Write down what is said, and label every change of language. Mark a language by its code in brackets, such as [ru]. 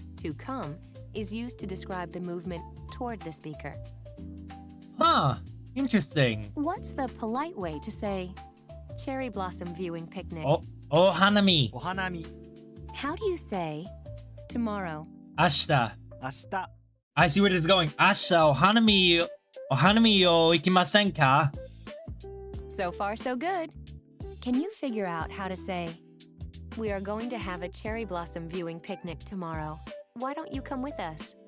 [en] to come is used to describe the movement toward the speaker. Huh, interesting. What's the polite way to say cherry blossom viewing picnic? Oh, hanami. [ja] お花見 [en] How do you say tomorrow? [ja] 明日. 明日 [en] I see where this is going. [ja] 明日お花見を行きませんか? [en] So far, so good. Can you figure out how to say We are going to have a cherry blossom viewing picnic tomorrow. Why don't you come with us?